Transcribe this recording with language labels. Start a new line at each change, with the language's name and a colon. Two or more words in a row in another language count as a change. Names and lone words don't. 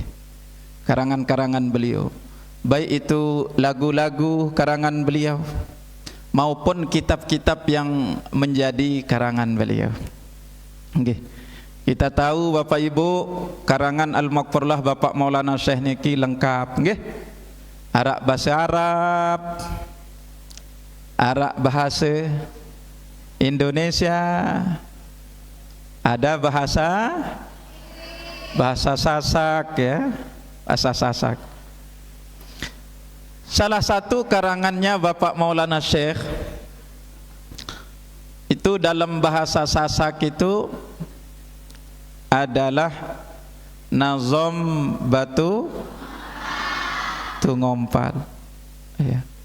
Indonesian: Karangan-karangan beliau, baik itu lagu-lagu karangan beliau maupun kitab-kitab yang menjadi karangan beliau. Okay. Kita tahu Bapak Ibu, karangan Al-Maghfurlah Bapak Maulana Syekh niki lengkap, nggih. Arab bahasa Arab, Arab bahasa Indonesia, ada bahasa Sasak ya, bahasa Sasak. Salah satu karangannya Bapak Maulana Syekh itu dalam bahasa Sasak itu adalah nazom batu ngompal ya.